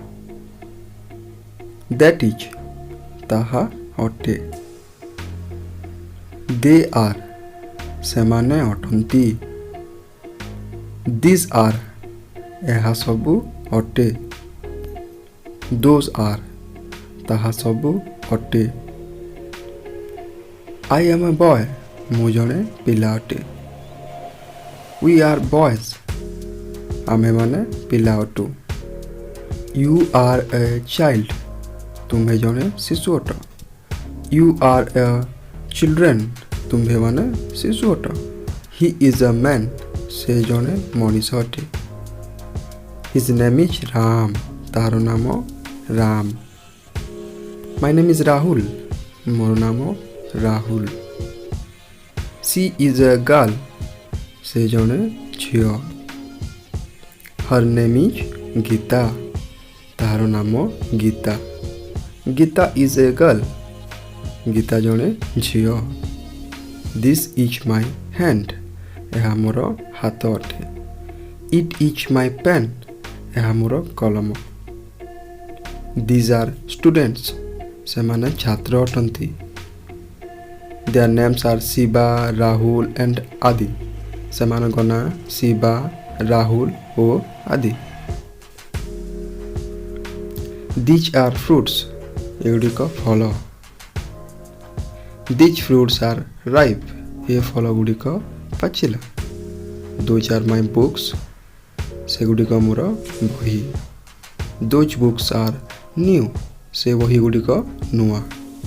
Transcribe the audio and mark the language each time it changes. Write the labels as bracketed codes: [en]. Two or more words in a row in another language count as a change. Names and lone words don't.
[en] That is [or] ତାହା ଅଟେ। [en] They are [or] ସେମାନେ ଅଟନ୍ତି। [en] These are [or] ଏହା ସବୁ ଅଟେ। [en] Those are [or] ତାହା ସବୁ ଅଟେ। [en] I am a boy [or] ମୁଁ ଜଣେ ପିଲା ଅଟେ। [en] We are boys [or] ଆମେମାନେ ପିଲା ଅଟୁ। [en] You are a child [or] ତୁମ୍ଭେ ଜଣେ ଶିଶୁ ଅଟ। [en] You are a children [or] ତୁମ୍ଭେମାନେ ଶିଶୁ ଅଟ। [en] He is a man [or] ସେ ଜଣେ ମଣିଷ ଅଟେ। [en] His name is Ram [or] ତାହାର ନାମ ରାମ। [en] My name is Rahul [or] ମୋର ନାମ ରାହୁଲ। [en] She is a girl [or] ସେ ଜଣେ ଝିଅ। [en] Her name is ଗୀତା [or] ତାହାର ନାମ ଗୀତା। [en] ଗୀତା is a girl [or] ଗୀତା ଜଣେ ଝିଅ। [en] This is my hand [or] ଏହା ମୋର ହାତ ଅଟେ। [en] It is my pen [or] ଏହା ମୋର କଲମ। [en] These are students [or] ସେମାନେ ଛାତ୍ର ଅଟନ୍ତି। [en] Their names are ଶିବା ରାହୁଲ and ଆଦି [or] ସେମାନଙ୍କ ନାଁ ଶିବା ରାହୁଲ ଓ ଆଦି। [en] These are fruits [or] ଏଗୁଡ଼ିକ ଫଳ। [en] These fruits are ripe [or] ଏ ଫଳ ଗୁଡ଼ିକ ପାଚିଲା। [en] Those are my books [or] ସେଗୁଡ଼ିକ ମୋର ବହି। [en] Those books are new [or] ସେ ବହି ଗୁଡ଼ିକ ନୂଆ।